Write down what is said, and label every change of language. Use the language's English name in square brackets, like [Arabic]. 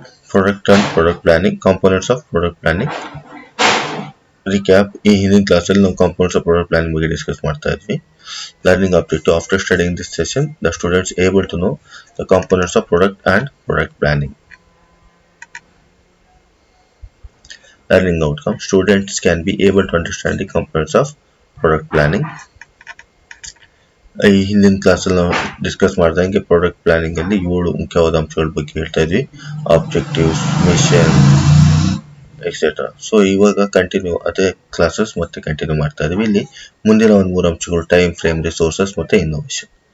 [English] product and product planning, [Kannada] components of product planning. Recap: ಈ ಹಿಂದಿನ ಕ್ಲಾಸಲ್ಲಿ ನಾವು ಕಾಂಪೋನೆಂಟ್ಸ್ ಆಫ್ ಪ್ರಾಡಕ್ಟ್ ಪ್ಲಾನಿಂಗ್ ಬಗ್ಗೆ ಡಿಸ್ಕಸ್ ಮಾಡ್ತಾ ಇದ್ವಿ. [English] Learning objective: after studying this session the students able to know the components of product and product planning. Learning outcome: students can be able to understand the components of product planning. [Kannada] ಈ ಹಿಂದಿನ ಕ್ಲಾಸಲ್ಲಿ ನಾವು discuss ಮಾಡ್ದಂಗೆ product planning ಅಲ್ಲಿ 7 ಮುಖ್ಯವಾದ ಅಂಶಗಳ ಬಗ್ಗೆ ಹೇಳ್ತಾ ಇದ್ವಿ. Objectives, mission, etcetera. ಸೊ ಇವಾಗ ಕಂಟಿನ್ಯೂ ಅದೇ ಕ್ಲಾಸಸ್ ಮತ್ತೆ ಕಂಟಿನ್ಯೂ ಮಾಡ್ತಾ ಇದೀವಿ. ಇಲ್ಲಿ ಮುಂದಿನ ಒಂದು 3 ಅಂಶಗಳು: ಟೈಮ್ ಫ್ರೇಮ್, ರಿಸೋರ್ಸಸ್ ಮತ್ತೆ ಇನ್ನೋವೇಷನ್.